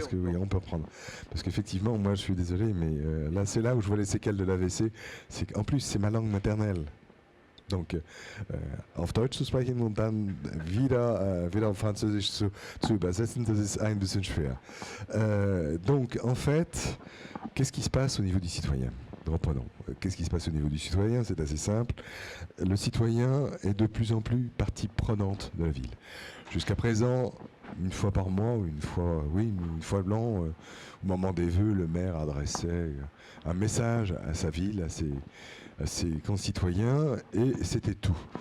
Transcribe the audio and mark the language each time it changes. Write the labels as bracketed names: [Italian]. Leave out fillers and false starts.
[French] parce que oui, on peut reprendre. Parce qu'effectivement, moi je suis désolé, mais là c'est là où je vois les séquelles de l'AVC. C'est qu'en plus c'est ma langue maternelle. Donc [German] auf Deutsch zu sprechen und dann wieder auf Französisch zu übersetzen, das ist ein bisschen schwer. [French] Donc en fait, qu'est-ce qui se passe au niveau du citoyen? Reprenons. Qu'est-ce qui se passe au niveau du citoyen? C'est assez simple. Le citoyen est de plus en plus partie prenante de la ville. Jusqu'à présent, une fois par mois, ou une fois blanc, au moment des vœux, le maire adressait un message à sa ville, à ses concitoyens, et c'était tout.